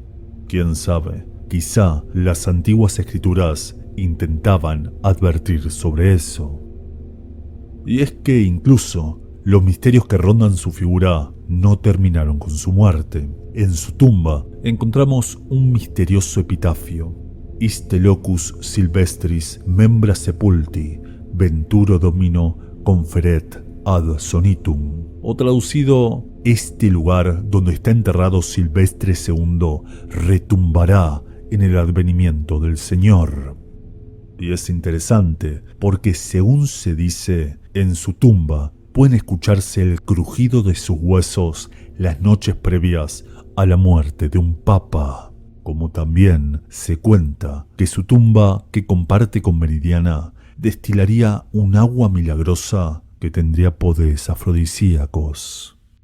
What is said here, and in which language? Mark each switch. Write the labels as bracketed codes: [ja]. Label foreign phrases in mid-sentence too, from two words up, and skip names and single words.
[es] Quién sabe, quizá las antiguas escrituras intentaban advertir sobre eso. Y es que incluso los misterios que rondan su figura no terminaron con su muerte. En su tumba encontramos un misterioso epitafio: [la] Iste locus Silvestris membra sepulti, venturo domino conferet ad sonitum. [es] O traducido, este lugar donde está enterrado Silvestre II retumbará en el advenimiento del Señor. Y es interesante porque, según se dice, en su tumba pueden escucharse el crujido de sus huesos las noches previas a la muerte de un papa, como también se cuenta que su tumba, que comparte con Meridiana, destilaría un agua milagrosa que tendría poderes afrodisíacos.